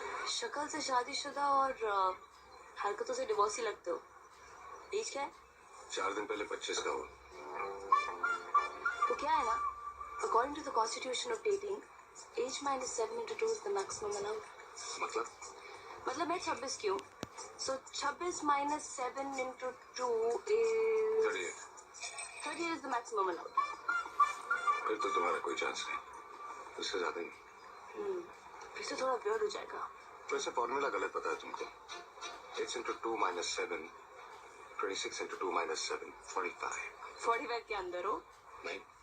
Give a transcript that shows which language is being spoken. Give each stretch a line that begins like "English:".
Hindi: शक्ल से शादीशुदा और हरकतों से डिवोर्सी लगते हो। एज क्या है? 4 दिन पहले 25 का हो। तो क्या है ना,
English: According to the constitution of dating, age minus 7 into 2 is the maximum allowed.
Hindi: मतलब मैं 26 की हूँ,
English: So 26 minus 7 into 2 is 38 is the maximum allowed।
Hindi: फिर तो तुम्हारा कोई चांस नहीं, उससे ज्यादा ही। फिर से थोड़ा वियर्ड हो जाएगा। वैसे फॉर्मूला गलत पता है तुमको।
English: 8 into 2 minus 7, 26 into 2 minus 7, 45।
Hindi: 45 के अंदर हो? नहीं।